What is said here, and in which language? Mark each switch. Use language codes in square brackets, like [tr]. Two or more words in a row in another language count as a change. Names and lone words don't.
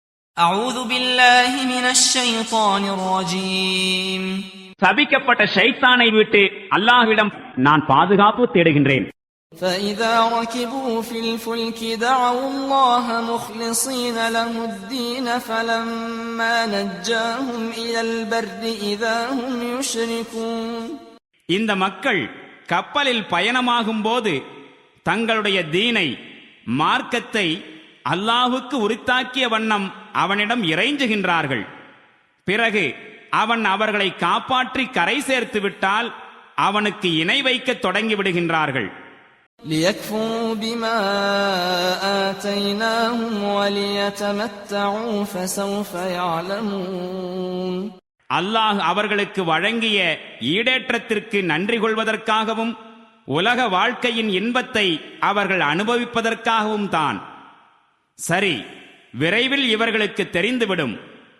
[ar] أعوذ بالله من الشيطان الرجيم [ta] சபிக்கப்பட்ட ஷைத்தானை விட்டு அல்லாஹ்விடம் நான் பாதுகாப்பு தேடுகின்றேன். [ar] فإذا ركبوا في الفلك دعوا الله مخلصين له الدين فلما نجاهم إلى البر إذا هم يشركون. [ta] இந்த மக்கள் கப்பலில் பயணமாகும் போது தங்களுடைய தீனை மார்க்கத்தை அல்லாஹுக்கு உரித்தாக்கிய வண்ணம் அவனிடம் இறைஞ்சுகின்றார்கள். பிறகு அவன் அவர்களை காப்பாற்றி கரை சேர்த்து விட்டால் அவனுக்கு இணை வைக்க தொடங்கி விடுகின்றார்கள். [ar] ليكفروا بما آتيناهم وليتمتعوا فسوف يعلمون. [ta] அல்லாஹ் அவர்களுக்கு வழங்கிய ஈடேற்றத்திற்கு நன்றி கொள்வதற்காகவும் உலக வாழ்க்கையின் இன்பத்தை அவர்கள் அனுபவிப்பதற்காகவும் தான். சரி, விரைவில் இவர்களுக்கு தெரிந்துவிடும்.